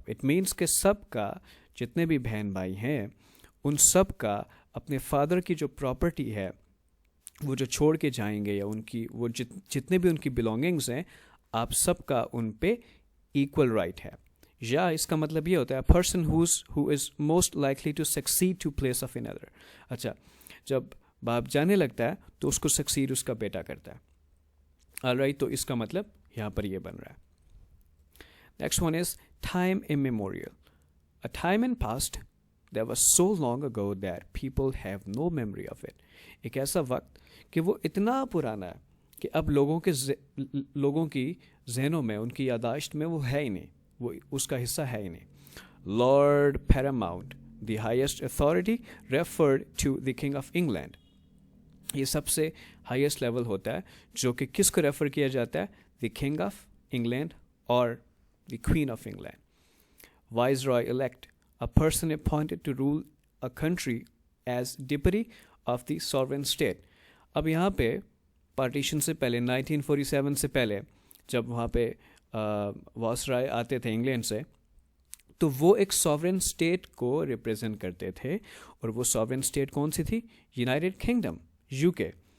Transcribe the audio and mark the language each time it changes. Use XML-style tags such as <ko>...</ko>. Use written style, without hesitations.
<en>it means</en> <ur>کہ سب کا, جتنے بھی بہن بھائی ہیں ان سب کا اپنے فادر کی جو پراپرٹی ہے وہ جو چھوڑ کے جائیں گے, یا ان کی وہ جتنے بھی ان کی بلونگنگز ہیں, آپ سب کا ان پہ ایکول رائٹ ہے. یا اس کا مطلب یہ ہوتا ہے</ur> <en>Person who is most likely to succeed to place of another.</en> <ur>اچھا, جب باپ جانے لگتا ہے تو اس کو سکسیڈ اس کا بیٹا کرتا ہے. آلرائٹ, تو اس کا مطلب یہاں پر یہ بن رہا ہے.</ur> <en>Next one is time immemorial. A time in past that was so long ago that people have no memory of it.</en> <ur>ایک ایسا وقت کہ وہ اتنا پرانا ہے کہ اب لوگوں کی ذہنوں میں, ان کی یاداشت میں وہ ہے ہی نہیں, وہ اس کا حصہ ہے ہی نہیں.</ur> <en>Lord Paramount, the highest authority, referred to the King of England.</en> <ur>یہ سب سے ہائیسٹ لیول ہوتا ہے جو کہ کس کو ریفر کیا جاتا ہے, the King of England اور the Queen of England.</ur> <en>Viceroy elect, a person appointed to rule a country as deputy of the sovereign state.</en> <ur>اب یہاں پہ پارٹیشن سے پہلے 1947 سے پہلے جب وہاں پہ وائسرائے آتے تھے انگلینڈ سے, تو وہ ایک ساورن اسٹیٹ کو ریپرزینٹ کرتے تھے, اور وہ ساورن اسٹیٹ کون سی تھی؟ یونائٹڈ کنگڈم, یو کے.</ur>